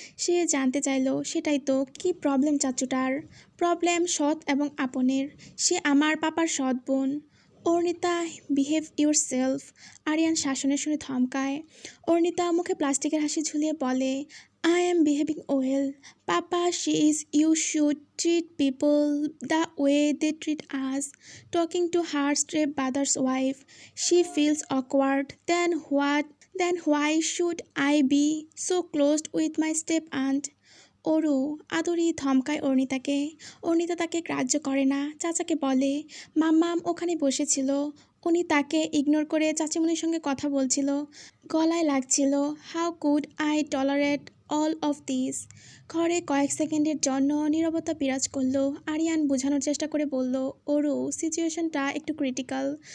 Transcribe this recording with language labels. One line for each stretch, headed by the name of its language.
Bangla: সে জানতে চাইল, সেটাই তো, কি প্রবলেম চাচুটার? প্রবলেম সৎ এবং আপনের। সে আমার পাপার সৎ বোন। Arnita,
English: Behave yourself.
Bangla: Aryan শাসনের শুনে থমকায়। অর্ণিতা মুখে প্লাস্টিকের হাসি ঝুলিয়ে বলে,
English: I am behaving well. Papa says you should treat people the way they treat us. Talking to her stepbrother's wife, she feels awkward. Then why should I be so close with my step aunt?
Bangla: Aru, Aduri ধমকায় অর্ণিতাকে। Arnita তাকে গ্রাহ্য করে না, চাচাকে বলে, মাম্মাম ওখানে বসেছিল, উনি তাকে ইগনোর করে চাচিমণির সঙ্গে কথা বলছিল। গলায় লাগছিল,
English: How could I tolerate all of this.
Bangla: ঘরে কয়েক সেকেন্ডের জন্য নীরবতা বিরাজ করলো। আরিয়ান বোঝানোর চেষ্টা করে বলল, অরু, সিচুয়েশনটা একটু ক্রিটিক্যাল।